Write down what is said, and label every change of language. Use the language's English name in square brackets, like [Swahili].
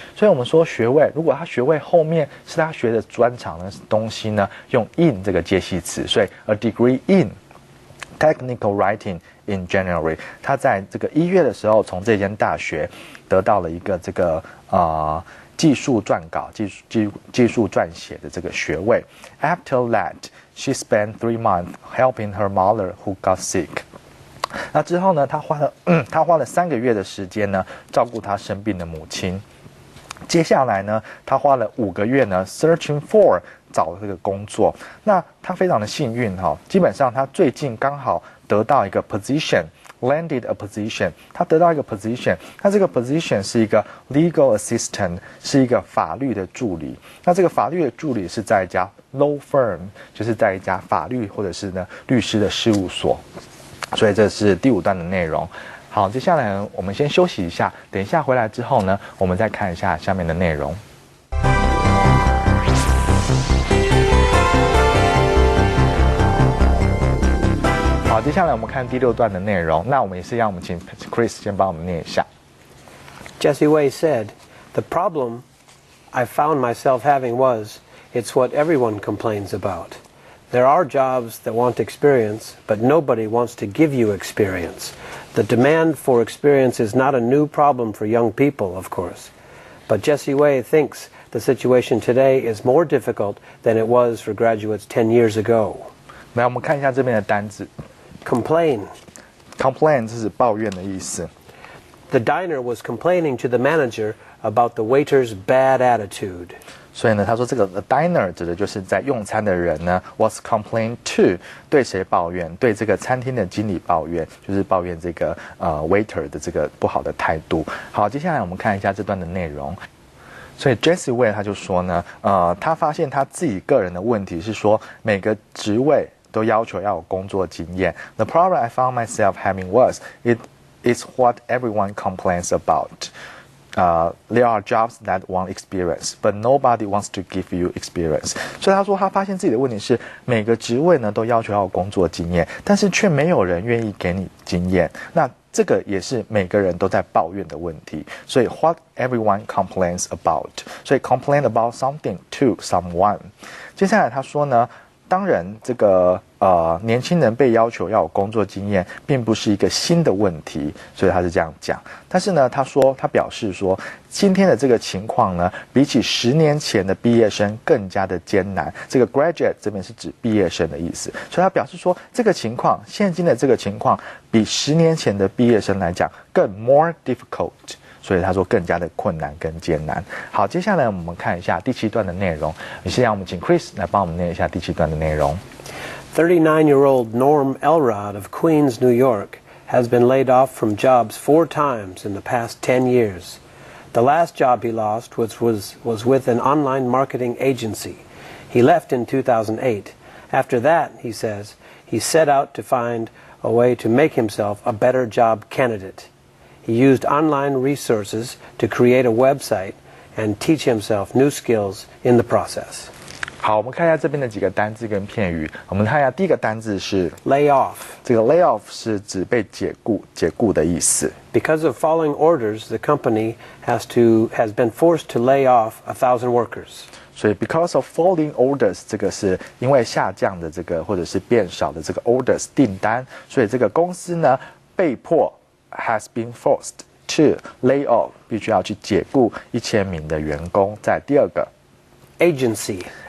[Chinese] 所以我们说学位，如果他学位后面是他学的专长的东西呢，用 in 这个介系词，所以 [English] a degree in technical writing in January。 [Chinese] 他在这个1月的时候，从这间大学得到了一个这个技术撰稿、技术撰写的这个学位。 [English] After that,She spent 3 months helping her mother who got sick. [Chinese] 那之后呢，她花了3个月的时间呢，照顾她生病的母亲。接下来呢，她花了5个月呢 ， [English] searching for [Chinese] 找这个工作。那她非常的幸运哈，基本上她最近刚好得到一个 position。 [English] landed a position， [Chinese] 他得到一个 position， 那这个 position 是一个 legal assistant， 是一个法律的助理。那这个法律的助理是在一家 law firm， 就是在一家法律或者是呢律师的事务所。所以这是第5段的内容。好，接下来我们先休息一下，等一下回来之后呢，我们再看一下下面的内容。好，接下来我们看第6段的内容。那我们也是一样，我们请 Chris 先帮我们念一下。 [English] Jessie Way said, "The problem I found myself having was, it's what everyone complains about. There are jobs that want experience, but nobody wants to give you experience. The demand for experience is not a new problem for young people, of course. But Jessie Way thinks the situation today is more difficult than it was for graduates 10 years ago." [Chinese] 来，我们看一下这边的单字。 [English] Complain [Chinese] 是抱怨的意思。 [English] The diner was complaining to the manager about the waiter's bad attitude. [Chinese] 所以呢，他说这个 [English] the diner [Chinese] 指的就是在用餐的人呢 [English] was complained to [Chinese] 对谁抱怨？对这个餐厅的经理抱怨，就是抱怨这个waiter 的这个不好的态度。好，接下来我们看一下这段的内容。所以 Jessie Way 他就说呢，他发现他自己个人的问题是说，每个职位都要求要有工作经验。 [English] The problem I found myself having was, it is what everyone complains about. There are jobs that want experience, but nobody wants to give you experience. [Chinese] 所以他说他发现自己的问题是，每个职位呢都要求要有工作经验，但是却没有人愿意给你经验。那这个也是每个人都在抱怨的问题。 [English] 所以 what everyone complains about. 所以 complain about something to someone. [Chinese] 接下来他说呢，当然这个年轻人被要求要有工作经验，并不是一个新的问题，所以他是这样讲。但是呢，他表示说，今天的这个情况呢，比起10年前的毕业生更加的艰难。这个 graduate 这边是指毕业生的意思，所以他表示说，这个情况，现今的这个情况，比10年前的毕业生来讲更 [English] more difficult。 [Chinese] 所以他说更加的困难跟艰难。好，接下来我们看一下第7段的内容。现在我们请 Chris 来帮我们念一下第7段的内容。 [English] 39-year-old Norm Elrod of Queens, New York, has been laid off from jobs 4 times in the past 10 years. The last job he lost was with an online marketing agency. He left in 2008. After that, he says, he set out to find a way to make himself a better job candidate.He used online resources to create a website and teach himself new skills in the process. [Chinese] 好，我们看一下这边的几个单字跟片语。我们看一下第一个单字是 [English] lay off. [Chinese] 这个 lay off 是指被解雇的意思。 [English] Because of following orders, the company has been forced to lay off 1,000 workers. [Chinese] 所以 [English] because of following orders [Chinese] 这个是因为下降的这个或者是变少的这个 orders 订单，所以这个公司呢被迫 [English] has been forced to lay off [Chinese] 必须要去解雇1000名的员工。在第二个 [English] agency